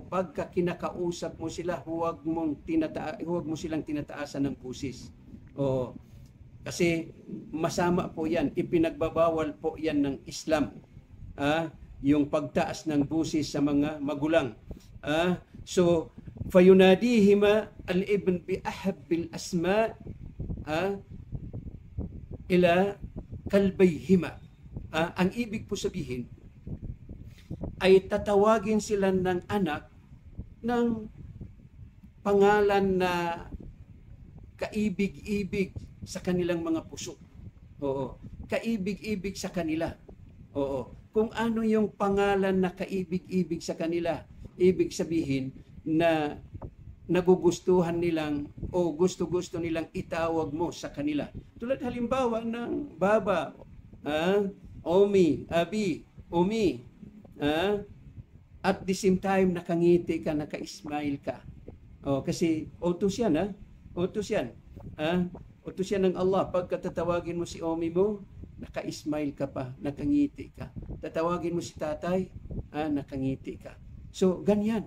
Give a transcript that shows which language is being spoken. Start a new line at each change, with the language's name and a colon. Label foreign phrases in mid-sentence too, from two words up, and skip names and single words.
Filipino: Pagka kinakausap mo sila, huwag mo silang tinataasan ng busis. Kasi masama po yan. Ipinagbabawal po yan ng Islam. yung pagtaas ng busis sa mga magulang.
Arabic: So فيناديهما الابن بأحب الأسماء إلى قلبيهما.
Filipino: Ang ibig po sabihin ay tatawagin sila ng anak ng pangalan na kaibig-ibig sa kanilang mga puso. Oo. Kaibig-ibig sa kanila. Oo. Kung ano yung pangalan na kaibig-ibig sa kanila, ibig sabihin na nagugustuhan nilang o gusto-gusto nilang itawag mo sa kanila. Tulad halimbawa ng baba, Omi, Abi, Umi.
English: At the same time,
Filipino: nakangiti ka, naka-smile ka. Kasi utos yan, utos yan. Utos yan ng Allah. Pagka tatawagin mo si Omi mo, naka-smile ka pa, nakangiti ka. Tatawagin mo si tatay, nakangiti ka. So, ganyan.